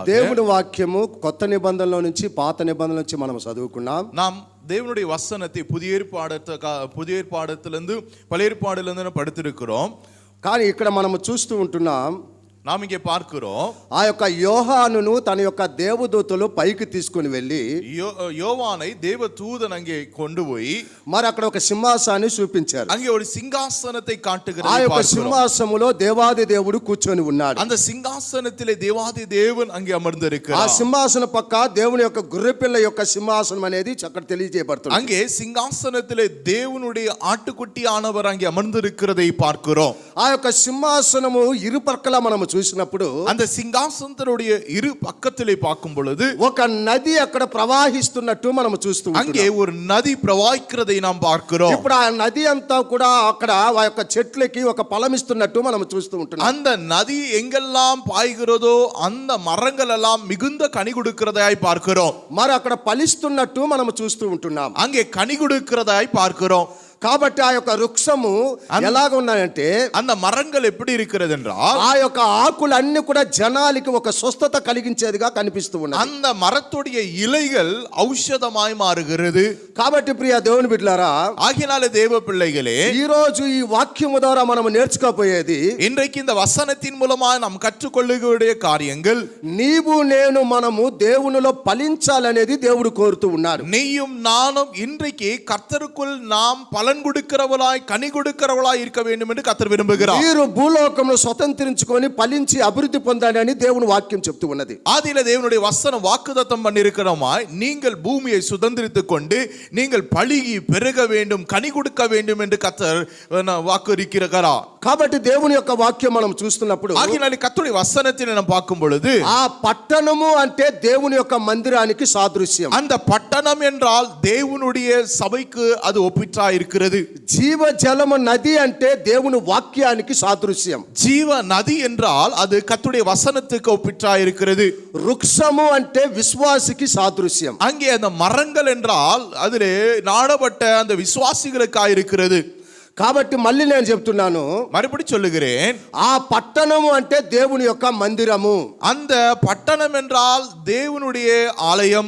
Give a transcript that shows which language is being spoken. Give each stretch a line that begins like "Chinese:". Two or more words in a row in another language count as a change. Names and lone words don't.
Telugu: దేవుని వాక్యము కొత్త నిబంధనలో నుంచి పాత నిబంధనల నుంచి మనం చదువుకున్నాం.
Tamil: நாம் தேவனுடைய வசனத்தை புதிய ஏற்பாடத்திலிருந்து பழைய ஏற்பாடிலிருந்து படித்திருக்கிறோம்.
Telugu: కానీ ఇక్కడ మనం చూస్తూ ఉంటున్నాం,
Tamil: நாம் இங்கே பார்க்கிறோம்,
Telugu: ఆ యొక్క యోహానును తన యొక్క దేవదూతలు పైకి తీసుకుని వెళ్ళి
Tamil: யோவானை தேவதூதன் அங்கே கொண்டு போய்
Telugu: మరి అక్కడ ఒక సింహాసనాన్ని చూపించారు.
Tamil: அங்கே ஒரு சிங்காசனத்தை
Telugu: ఆ
Tamil: காட்டுகிறார்.
Telugu: యొక్క సింహాసనములో దేవాది దేవుడు కూర్చొని ఉన్నాడు.
Tamil: அந்த சிங்காசனத்திலே தேவாதி தேவன் அங்கே
Telugu: ఆ
Tamil: అమర్ந்திருக்கிறார்.
Telugu: సింహాసన పక్క దేవుని యొక్క గొర్రెపిల్ల యొక్క సింహాసనం అనేది అక్కడ తెలియజేయబడుతుంది.
Tamil: அங்கே சிங்காசனத்திலே தேவனுடைய ஆட்டுக்குட்டியானவர் அங்கே அமர்ந்திருக்கிறதை பார்க்கிறோம்.
Telugu: ఆ యొక్క సింహాసనము ఇరు పక్కల మనం చూసినప్పుడు
Tamil: அந்த சிங்காசனத்தினுடைய இரு பக்கத்திலே பார்க்கும் பொழுது
Telugu: ఒక నది అక్కడ ప్రవాహిస్తున్నట్టు మనం చూస్తూ
Tamil: அங்கே ஒரு நதி பிரவாహిக்கிறதை நாம் பார்க்கிறோம்.
Telugu: ఇప్పుడు ఆ నది అంతా కూడా అక్కడ ఆ యొక్క చెట్లకి ఒక ఫలమిస్తున్నట్టు మనం చూస్తూ ఉంటున్నాం.
Tamil: அந்த நதி எங்கெல்லாம் பாய்கிறதோ அந்த மரங்கள் எல்லாம் மிகுந்த கனி கொடுக்கிறதாய் பார்க்கிறோம்.
Telugu: మరి అక్కడ ఫలిస్తున్నట్టు మనం చూస్తూ ఉంటున్నాం.
Tamil: அங்கே கனி கொடுக்கிறதாய் பார்க்கிறோம்.
Telugu: కాబట్టి ఆ యొక్క వృక్షము ఎలాగ ఉన్నాయంటే
Tamil: அந்த மரங்கள் எப்படி இருக்கிறது என்றால்
Telugu: ఆ యొక్క ఆకులన్నీ కూడా జనాలకి ఒక స్వస్థత కలిగించేదిగా కనిపిస్తూ ఉన్నాయి.
Tamil: அந்த மரத்துடைய இலைகள் ஔஷதமாய் மாறுகிறது.
Telugu: కాబట్టి ప్రియ దేవుని బిడ్డలారా,
Tamil: ஆகினாலே தேவ பிள்ளைகளே,
Telugu: ఈ రోజు ఈ వాక్యము ద్వారా మనం నేర్చుకోపోయేది,
Tamil: இன்றைக்கு இந்த வசனத்தின் மூலமா நாம் கற்றுக்கொள்ளக்கூடிய காரியங்கள்,
Telugu: నీవు నేను మనము దేవునిలో ఫలించాలనేది దేవుడు కోరుతూ ఉన్నాడు.
Tamil: நீயும் நானும் இன்றைக்கு கர்த்தருக்குள் நாம் பலன் கொடுக்கிறவளாய் கனி கொடுக்கிறவளாய் இருக்க வேண்டும் என்று கர்த்தர் விரும்புகிறார்.
Telugu: మీరు భూలోకంలో స్వతంత్రించుకొని ఫలించి అభివృద్ధి పొందాలి అని దేవుని వాక్యం చెప్తూ ఉన్నది.
Tamil: ஆதியிலே தேவனுடைய வசனம் வாக்குத்தத்தம் பண்ணியிருக்கிறோமாய், நீங்கள் பூமியை சுதந்திரித்துக் கொண்டு நீங்கள் பலுகி பெருக வேண்டும், கனி கொடுக்க வேண்டும் என்று கர்த்தர் வாக்குறுக்கிறார்.
Telugu: కాబట్టి దేవుని యొక్క వాక్యం మనం చూస్తున్నప్పుడు
Tamil: ஆகினாலே கர்த்தருடைய வசனத்தை நாம் பார்க்கும் பொழுது
Telugu: ఆ పట్టణము అంటే దేవుని యొక్క మందిరానికి సాదృశ్యం.
Tamil: அந்த பட்டணம் என்றால் தேவனுடைய சபைக்கு அது ஒப்பிட்டா இருக்கிறது.
Telugu: జీవ జలము నది అంటే దేవుని వాక్యానికి సాదృశ్యం.
Tamil: ஜீவ நதி என்றால் அது கர்த்தருடைய வசனத்துக்கு ஒப்பிட்டா இருக்கிறது.
Telugu: వృక్షము అంటే విశ్వాసికి సాదృశ్యం.
Tamil: அங்கே அந்த மரங்கள் என்றால் அதிலே நாடப்பட்ட அந்த விசுவாசிகளுக்காக இருக்கிறது.
Telugu: కాబట్టి మళ్ళీ నేను చెప్తున్నాను,
Tamil: மறுபடி சொல்லுகிறேன்,
Telugu: ఆ పట్టణము అంటే దేవుని యొక్క మందిరము.
Tamil: அந்த பட்டணம் என்றால் தேவனுடைய ஆலயம்.